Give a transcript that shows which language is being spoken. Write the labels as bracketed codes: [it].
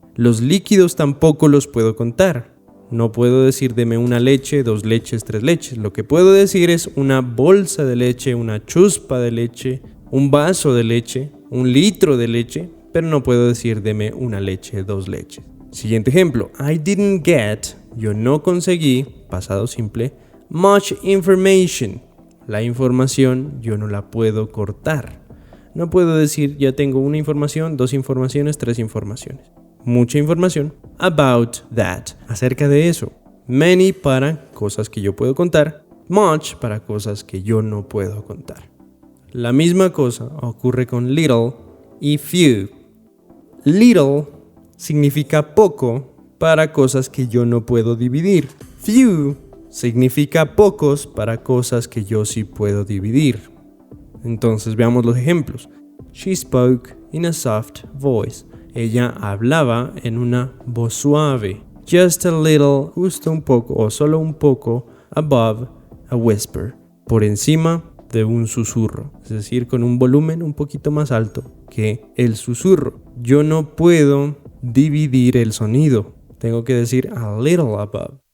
[es] Los líquidos tampoco los puedo contar. No puedo decir deme 1 leche, 2 leches, 3 leches. Lo que puedo decir es una bolsa de leche, una chuspa de leche, un vaso de leche, 1 litro de leche, pero no puedo decir deme 1 leche, 2 leches. Siguiente ejemplo. [en] I didn't get, [es] yo no conseguí, pasado simple, [en] much information. [es] La información yo no la puedo cortar. No puedo decir ya tengo 1 información, 2 informaciones, 3 informaciones. Mucha información [en] about that, [es] acerca de eso. Many para cosas que yo puedo contar, much para cosas que yo no puedo contar. La misma cosa ocurre con little y few. Little significa poco para cosas que yo no puedo dividir. Few significa pocos para cosas que yo sí puedo dividir. Entonces veamos los ejemplos. [en] She spoke in a soft voice. [es] Ella hablaba en una voz suave. [en] Just a little, [es] justo un poco o solo un poco, [en] above a whisper. [es] Por encima de un susurro. Es decir, con un volumen un poquito más alto que el susurro. Yo no puedo dividir el sonido. Tengo que decir [en] a little above.